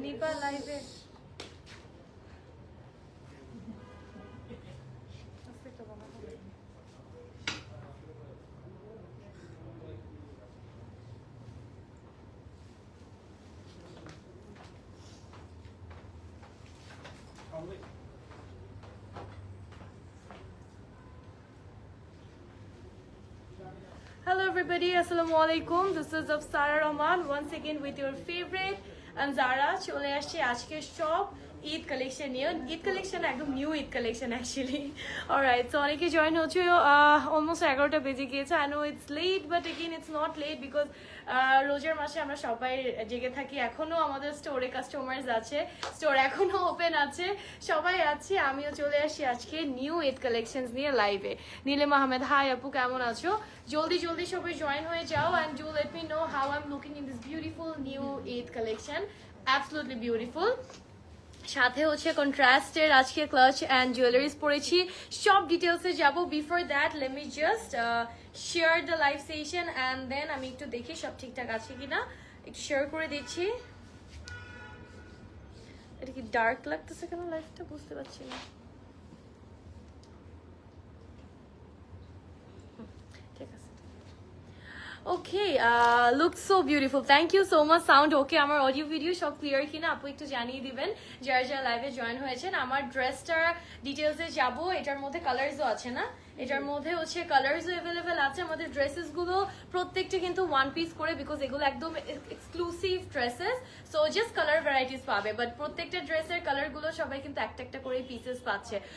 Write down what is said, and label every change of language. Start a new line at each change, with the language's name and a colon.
Bangla: নিপা লাইভে
English: Hello everybody, assalamu alaikum. This is Afsara Rahman once again with your favorite Anzara.
Bangla: চলে আসছে আজকে সব ঈদ কালেকশন নিয়ে। ঈদ কালেকশন একদম new Eid collection actually. Alright, so অনেকে জয়েন হচ্ছে, অলমোস্ট 11টা বেজে গিয়েছে।
English: I know it's late, but again it's not late because
Bangla: রোজার মাসে আমরা সবাই জেগে থাকি। এখনো আমাদের স্টোরে কাস্টমার্স আছে, স্টোর এখনো ওপেন আছে, সবাই আছে। আমিও চলে আসি আজকে নিউ ঈদ কালেকশনস নিয়ে লাইভে। নীলিম আহমেদ, হাই আপু, কেমন আছো? জলদি জলদি সবাই জয়েন হয়ে যাও
English: and do let me know how I'm looking in this beautiful new Eid collection. Absolutely beautiful.
Bangla: সাথে হচ্ছে কন্ট্রাস্টের আজকে ক্লাচ অ্যান্ড জুয়েলারিজ পরেছি। সব ডিটেলসে যাব।
English: before that let me just share the live session and then
Bangla: আমি একটু দেখি সব ঠিকঠাক আছে কিনা, একটু শেয়ার করে দিচ্ছি। এটা কি ডার্ক লাগতেছে কেন লাইভটা, বুঝতে পারছি না।
English: Okay, looks so beautiful. Thank you so much. Sound okay?
Bangla: আমার অডিও ভিডিও সব ক্লিয়ার কিনা আপু একটু জানিয়ে দিবেন যারা যারা লাইভে জয়েন হয়েছেন। আমার ড্রেসটার ডিটেলসে যাব। এটার মধ্যে কালারসও আছে না, এটার মধ্যে হচ্ছে কালারসও অ্যাভেলেবেল আছে। আমাদের ড্রেসেসগুলো প্রত্যেকটা কিন্তু ওয়ান পিস করে, বিকজ এগুলো একদম exclusive dresses, so just colour varieties পাবে, বাট প্রত্যেকটা ড্রেসের কালারগুলো সবাই কিন্তু একটা একটা করে পিসেস পাচ্ছে।